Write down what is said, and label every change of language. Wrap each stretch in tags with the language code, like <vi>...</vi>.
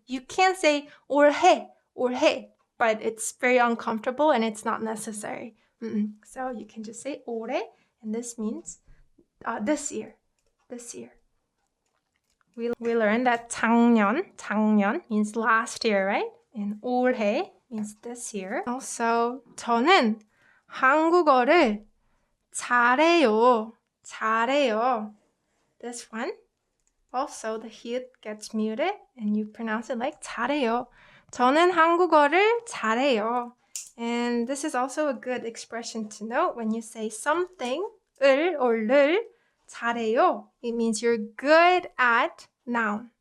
<en>You can't say 올해, 올해, but it's very uncomfortable and it's not necessary. So you can just say 올해, and this means this year, this year. We learned that 작년 means last year, right? And 올해 means this year. Also,</en> <ko>저는 한국어를 잘해요, 잘해요.</ko> <en>This one, also the 히읗 gets muted and you pronounce it like 잘해요.</en> <ko>저는 한국어를 잘해요.</ko> <en>And this is also a good expression to note when you say something, 을 or 를 잘해요. It means you're good at noun.</en>